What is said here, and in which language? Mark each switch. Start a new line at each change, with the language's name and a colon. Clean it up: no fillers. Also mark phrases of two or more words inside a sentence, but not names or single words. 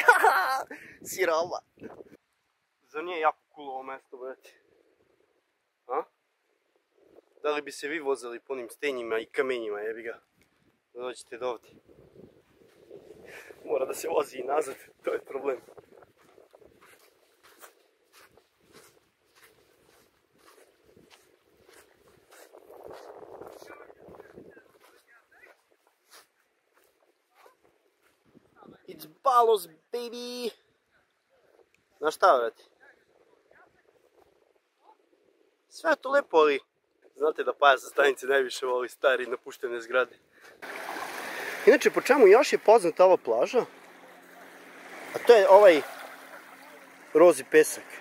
Serbian: Siroma. Zar nije jako cool ovo mjesto, brate? A? Da li bi se vi vozili po onim stenjima i kamenjima, jebi ga? Da dođete do ovdje. Mora da se vozi i nazad, to je problem.
English: It's Balos, baby!
Serbian: Znaš šta, vrati? Sve je to lepo, ali znate da Paja sa stanice najviše voli stari napuštene zgrade. Inače, po čemu još je poznata ova plaža? A to je ovaj rozi pesak.